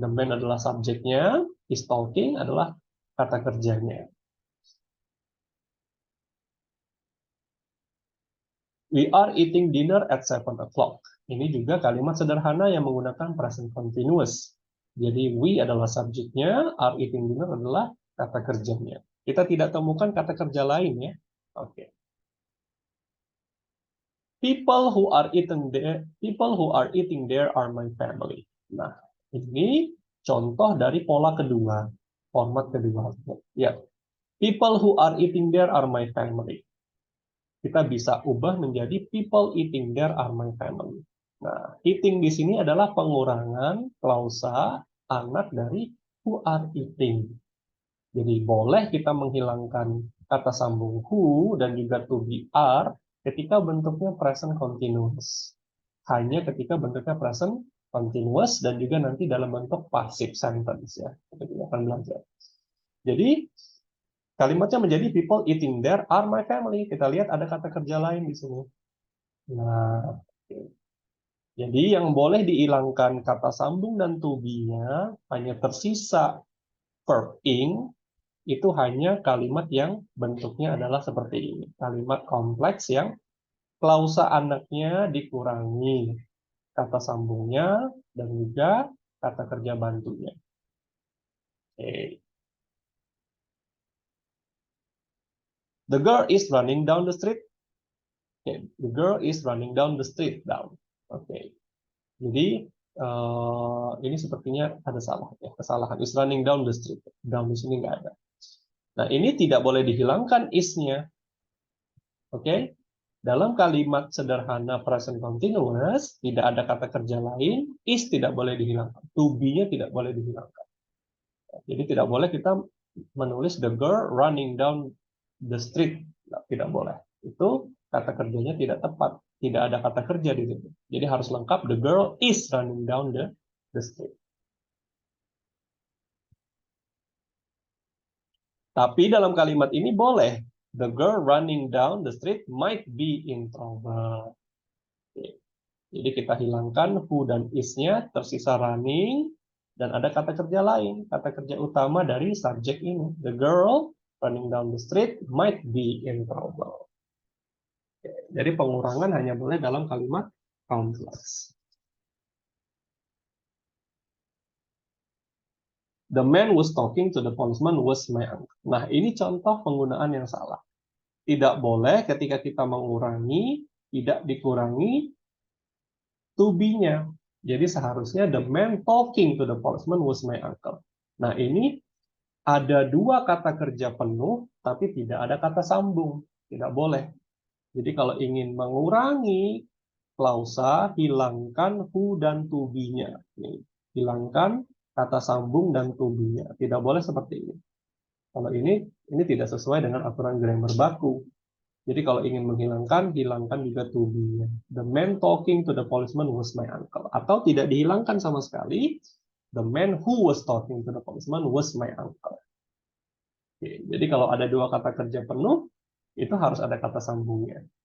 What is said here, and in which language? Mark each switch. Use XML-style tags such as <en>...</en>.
<id>The man adalah subjeknya, is talking adalah kata kerjanya.</id> <en>We are eating dinner at 7 o'clock.</en> <id>Ini juga kalimat sederhana yang menggunakan present continuous. Jadi we adalah subjeknya, are eating dinner adalah kata kerjanya. Kita tidak temukan kata kerja lain ya. Oke.</id> <en>People who are eating there are my family.</en> <id>Nah, ini contoh dari pola kedua, format kedua. Ya.</id> <en>People who are eating there are my family.</en> <id>Kita bisa ubah menjadi</id> <en>people eating there are my family.</en> <id>Nah, eating di sini adalah pengurangan klausa anak dari who are eating. Jadi boleh kita menghilangkan kata sambung who dan juga to be are ketika bentuknya present continuous. Hanya ketika bentuknya present continuous dan juga nanti dalam bentuk passive sentence ya. Kita akan belajar. Jadi kalimatnya menjadi</id> <en>people eating there are my family.</en> <id>Kita lihat ada kata kerja lain di sini. Nah, jadi yang boleh dihilangkan kata sambung dan to be-nya hanya tersisa verb ing. Itu hanya kalimat yang bentuknya adalah seperti ini. Kalimat kompleks yang klausa anaknya dikurangi kata sambungnya dan juga kata kerja bantunya. Okay.</id> <en>The girl is running down the street. Okay. The girl is running down the street. Down. Oke. Okay.</en> <id>Jadi ini sepertinya ada salah ya, kesalahan.</id> <en>Is running down the street.</en> <id>Down di sini nggak ada. Nah, ini tidak boleh dihilangkan is-nya. Oke. Okay? Dalam kalimat sederhana present continuous, tidak ada kata kerja lain, is tidak boleh dihilangkan. To be-nya tidak boleh dihilangkan. Jadi tidak boleh kita menulis</id> <en>the girl running down the street.</en> <id>Tidak boleh. Itu kata kerjanya tidak tepat. Tidak ada kata kerja di situ. Jadi harus lengkap</id> <en>the girl is running down the street.</en> <id>Tapi dalam kalimat ini boleh.</id> <en>The girl running down the street might be in trouble.</en> <id>Oke. Jadi kita hilangkan who dan is-nya, tersisa running, dan ada kata kerja lain. Kata kerja utama dari subjek ini.</id> <en>The girl running down the street might be in trouble. Oke.</en> <id>Jadi pengurangan hanya boleh dalam kalimat complex.</id> <en>The man was talking to the policeman was my uncle.</en> <id>Nah, ini contoh penggunaan yang salah. Tidak boleh ketika kita mengurangi, tidak dikurangi to be-nya. Jadi seharusnya</id> <en>the man talking to the policeman was my uncle.</en> <id>Nah, ini ada dua kata kerja penuh, tapi tidak ada kata sambung. Tidak boleh. Jadi kalau ingin mengurangi klausa, hilangkan who dan to be-nya. Hilangkan kata sambung dan to be-nya. Tidak boleh seperti ini. Kalau ini tidak sesuai dengan aturan grammar baku. Jadi kalau ingin menghilangkan, hilangkan juga to be-nya.</id> <en>The man talking to the policeman was my uncle.</en> <id>Atau tidak dihilangkan sama sekali,</id> <en>the man who was talking to the policeman was my uncle.</en> <id>Oke, jadi kalau ada dua kata kerja penuh, itu harus ada kata sambungnya.</id>